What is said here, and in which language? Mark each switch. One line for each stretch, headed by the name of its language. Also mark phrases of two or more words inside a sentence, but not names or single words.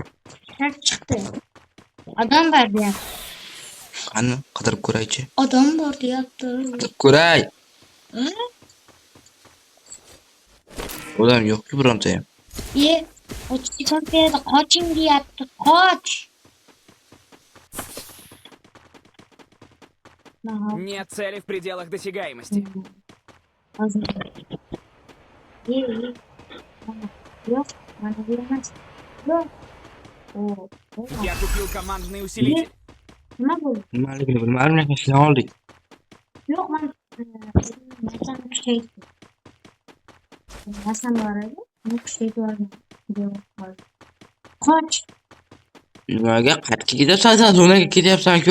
Uzbek: Chiqdi. Odam bor deyapti. Qani, qidirib ko'raychi. Odam bor deyapti. Qidirib ko'ray. Odam yo'q-ku bironta ham. Ochtikada qoching deyapti. Qoch.
Russian: Нет цели в пределах досягаемости.
Uzbek: Yo'q, mana bu emas. Yo'q.
Russian: Я купил командный усилитель.
Uzbek: Nima bo'ldi? Nimaligini bilmadim, lekin ishlan oldik. Yo'q, men narsani kuchaytirdim. Narsam bor edi, uni kuchaytirib oldim. Qoch. Nimaga qayerga ketyapsan? Sen zonaga ketyapsan-ku.